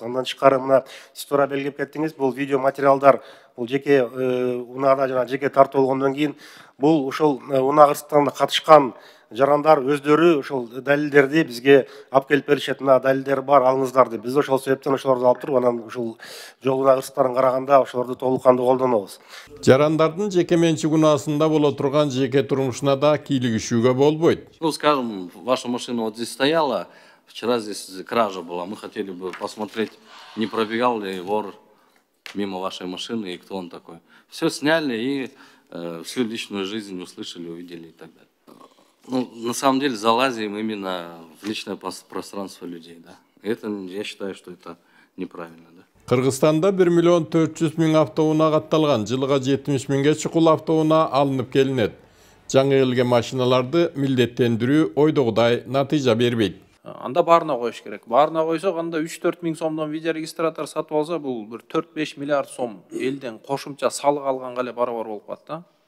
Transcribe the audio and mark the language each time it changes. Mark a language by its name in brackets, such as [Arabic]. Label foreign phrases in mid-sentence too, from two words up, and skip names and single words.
[Kyrgyz] Андан тышкары мына сиз туура белгилеп кеттиңиз, бул видео материалдар бул жеке унаада жана жеке тартуу болгондон кийин бул ошол унаа кырсыктарына катышкан жарандар өздөрү ошол далилдерди бизге алып келип беришет. Мына далилдер бар, алыңыздар деп. Биз ошол себептен ошолорду алып туруп, анан ушул жол унаа кырсыктарын караганда ошолорду толук кандуу колдонобуз. Жарандардын жеке менчик унаасында боло турган жеке турмушуна да кийлигишүүгө болбойт. [Russian] Ну, скажем, ваша машина вот здесь стояла, вчера здесь кража была, мы хотели бы посмотреть, не пробегал ли вор мимо вашей машины и кто он такой. Все сняли и всю личную жизнь услышали, увидели и так далее. Ну, на самом деле залазим именно в личное пространство людей, да. Это, я считаю, что это неправильно, да. [Kyrgyz] Кыргызстанда 1 400 000 автоунаа катталган, жылга 70 000ге чукул автоунаа алынып келинет. Жаңы келген машиналарды милдеттендирүү ойдогудай натыйжа бербейт. Анда баарына коюш керек. Баарына койсок, анда 3-4 миң сомдон видеорегистратор сатып алса, бул бир 4-5 миллиард сом элден кошумча салык алганга эле барабар болуп калат да.